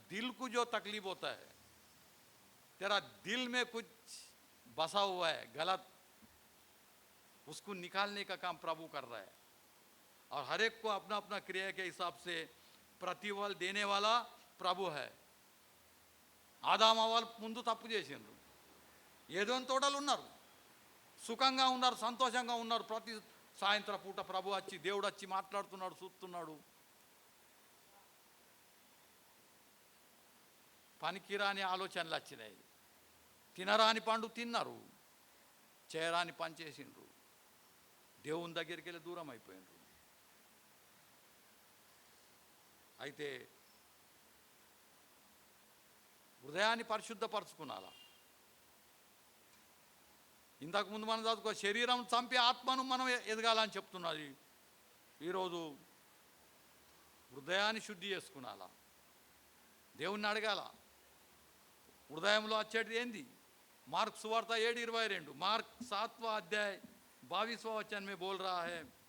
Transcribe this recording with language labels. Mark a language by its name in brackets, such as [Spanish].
[Hindi] दिल को जो तकलीफ होता है, तेरा दिल में कुछ बसा हुआ है गलत, उसको निकालने का काम प्रभु कर रहा है. और हर एक को अपना अपना क्रिया के हिसाब से प्रतिफल देने वाला ప్రభు హై. [Telugu] ఆదాము వాళ్ళు ముందు తప్పు చేసిండ్రు. ఏదోని తోటలు ఉన్నారు, సుఖంగా ఉన్నారు, సంతోషంగా ఉన్నారు. ప్రతి సాయంత్రం పూట ప్రభు వచ్చి, దేవుడు వచ్చి మాట్లాడుతున్నాడు, చూస్తున్నాడు. పనికిరాని ఆలోచనలు వచ్చినాయి. తినరాని పండు తిన్నారు, చేయరాని పని చేసిండ్రు. దేవుని దగ్గరికి వెళ్ళి దూరం అయిపోయిండ్రు. అయితే హృదయాన్ని పరిశుద్ధపరచుకున్నాలా. ఇంతకుముందు మనం చదువుకో, శరీరం చంపి ఆత్మను మనం ఎదగాలని చెప్తున్నది. ఈరోజు హృదయాన్ని శుద్ధి చేసుకున్నాలా, దేవుణ్ణి అడగాల. హృదయంలో వచ్చేది ఏంది? మార్క్ సువార్త 7:22, [Hindi] మార్క్ 7वां अध्याय 22वां वचन में बोल रहा है.